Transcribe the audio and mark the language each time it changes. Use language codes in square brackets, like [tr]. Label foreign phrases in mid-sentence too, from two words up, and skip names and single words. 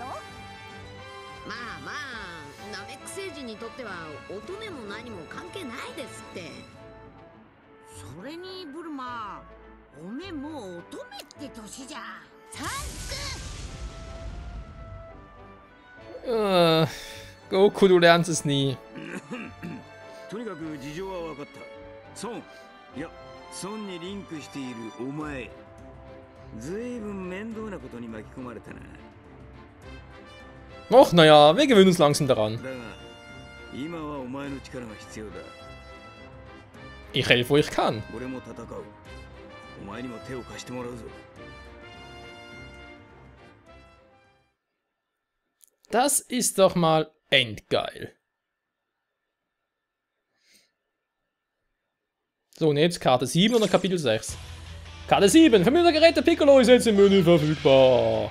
[ja] まあまあ、ナメック星人にとっては乙女も何も関係ないですって。それにブルマ、おめもう乙女って年じゃ。サン [de] Goku, du lernst es nie. [ja] とにかく事情は分かった。孫、いや、孫にリンクしているお前、ずいぶん面倒なことに巻き込まれたな。 [de] Och, naja, wir gewöhnen uns langsam daran. [ja] だが、今はお前の力が必要だ。 [de] Ich helfe, wo ich kann. [ja] 俺も戦う。お前にも手を貸してもらうぞ。 [de] Das ist doch mal endgeil. So, und jetzt Karte 7 oder Kapitel 6? Karte 7, Familiengeräte Piccolo ist jetzt im Menü verfügbar.